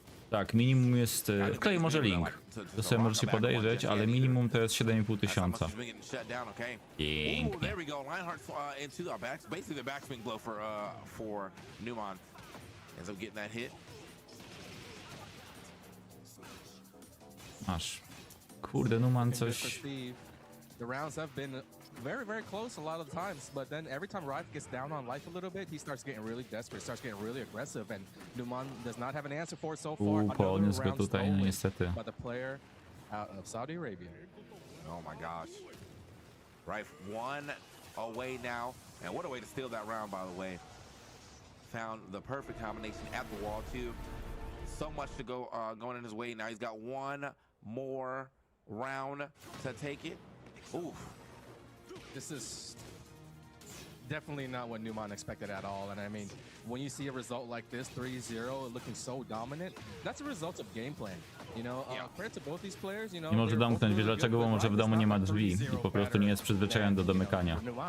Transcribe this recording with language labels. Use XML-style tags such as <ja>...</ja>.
<pl>Tak, minimum jest, wkleję może link, to sobie możecie podejrzeć, ale minimum to jest 7500. Pięknie.</pl> <en>There we go. Lionheart's into basically the backswing blow for Numan. Ends up getting that hit.</en> <pl>Masz. Kurde, Numan coś...</pl> <en>The rounds have been very, very close a lot of times, but then every time Rife gets down on life a little bit, he starts getting really desperate, starts getting really aggressive, and Numan does not have an answer for it so far.</en> <pl>Podniósł go tutaj, no niestety.</pl> <en>By the player out of Saudi Arabia. Oh my gosh. Rife 1 away now, and what a way to steal that round, by the way. Found the perfect combination at the wall too. So much to go going in his way. Now he's got one more round to take it. Oof. This is definitely not what Numan expected at all. And I mean, when you see a result like this, 3-0, looking so dominant, that's a result of game plan. You know, credit to both these players, you know.</en> <pl>Nie może domknąć, wiesz dlaczego? Bo może w domu nie ma drzwi i po prostu nie jest przyzwyczajony do domykania.</pl>